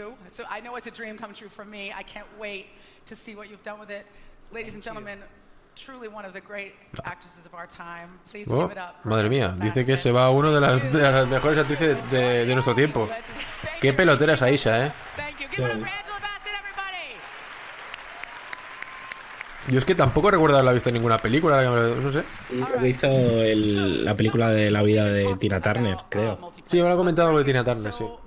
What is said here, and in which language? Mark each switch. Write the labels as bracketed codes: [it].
[en] So I know it's a dream come true for me. I can't wait to see what you've done with it. Ladies and gentlemen, truly one of the great actresses of our time. Please give it up. [es] Madre mía, dice que se va uno de las mejores actrices de nuestro tiempo. Qué pelotera es Aisha, ¿eh? [en] Thank you. Give it up for Angela Bassett, everybody. [es] Yo es que tampoco recuerdo haberla visto en ninguna película, no sé. Sí, hizo la película de la vida de Tina Turner, creo. Sí, me lo ha comentado lo de Tina Turner, sí.